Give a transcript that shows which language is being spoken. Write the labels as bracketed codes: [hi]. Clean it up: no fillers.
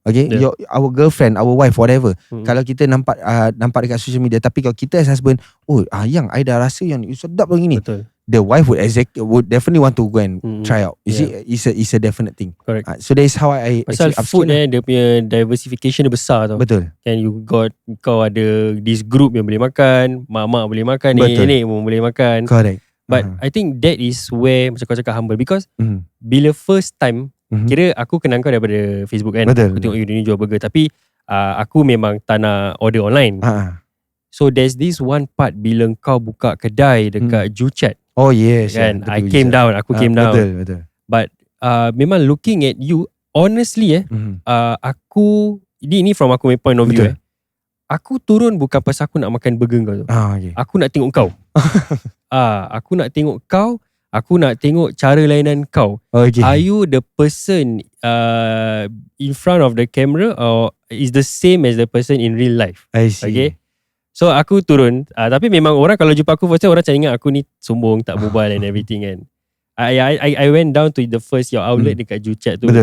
[en] Okay, our girlfriend, our wife, whatever. [ms] Kalau kita nampak dekat social media, tapi kalau kita [en] as husband, [ms] yang I dah rasa yang sedap begini. Betul. [en] The wife would definitely want to go and try out. You see, it's a definite thing. Correct. So that is how I [ms] pasal [en] actually [ms] food dia punya diversification dia besar tau. Betul. And kau ada [en] this group [ms] yang boleh makan, mak-mak boleh makan, nenek pun boleh makan. [en] Correct. But I think that is where [ms] macam kau cakap [en] humble, because bila first time, [ms] kira aku kenal kau daripada Facebook kan. Betul. Aku tengok you ni jual burger, tapi aku memang tak nak order online. [en] So there's this one part [ms] bila kau buka kedai dekat Juchat. [en] Oh yes. Kan? I came down. Aku came down. [ms] Betul. [en] But memang looking at you, honestly aku, ini from aku punya point of view. [ms] Aku turun bukan pasal aku nak makan burger kau tu. [en] Okay. [ms] Aku nak tengok kau. Aku nak tengok kau. Aku nak tengok cara lainan kau. [en] Okay. Are you the person in front of the camera, or is the same as the person in real life? I see. [ms] Okay. So aku turun, tapi memang orang kalau jumpa aku first time, orang macam ingat aku ni sombong, tak berbual [en] and everything [ms] kan. [en] I went down to the first your outlet [ms] dekat Juchat tu.